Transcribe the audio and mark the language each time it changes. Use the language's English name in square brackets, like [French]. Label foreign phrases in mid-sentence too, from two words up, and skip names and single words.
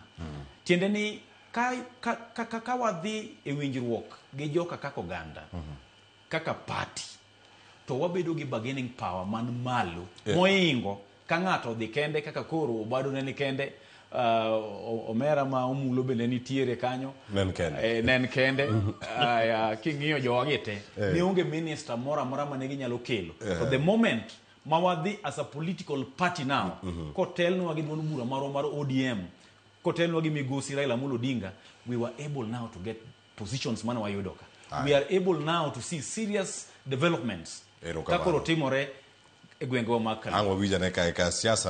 [Luo (Kenya and Tanzania)] Tiende ni ka wadhi e winjruok gi joka kaka oganda kaka party to wabedo gi [English] bargaining power [Luo (Kenya and Tanzania)] man malo moingo ka ng'ato dhi kende kaka koro Obado ne ni kende Omera ma Omulo bende nitiere kanyo nen kende king'iyo jogi te ne onge minister moro amora mane ginyalo kelo [English] to the moment [Luo (Kenya and Tanzania)] mawadhi [English] as a political party now [Luo (Kenya and Tanzania)] kotelnwa gi duond bura mar ODM kotelnwa gi migosi Raila Amolo Odinga [English] we were able now to get positions [Luo (Kenya and Tanzania)] mane wayudo ka [English] we are able now to see serious developments [Luo (Kenya and Tanzania)] kakoro timore e gwengewa makalo ang'o wija ne ka siasa